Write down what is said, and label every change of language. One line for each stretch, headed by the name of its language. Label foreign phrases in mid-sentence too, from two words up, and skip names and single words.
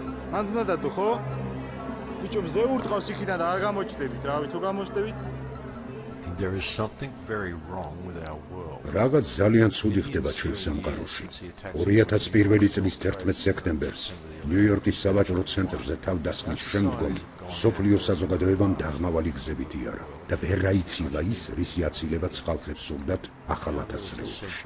Georgian: მან უნდა დადო ხო? ბიჭო მზე ურტყავს იქიდან და არ გამოჩდებით, რავი თუ გამოჩდებით?
English: There is something very wrong with our world.
Georgian: Რაღაც ძალიან ცუდი ხდება ჩვენ სამყაროში. 2001 წლის 11 სექტემბერს ნიუ-იორკის სავაჭრო ცენტრზე თავდასხმის შემდგომ სოფლიო საზოგადოებამ დაღმავალი გზებით იარა და ვერ აიცილა ის, რისი აცილებაც ხალხებს სურდათ ახალ ათასწლეულში.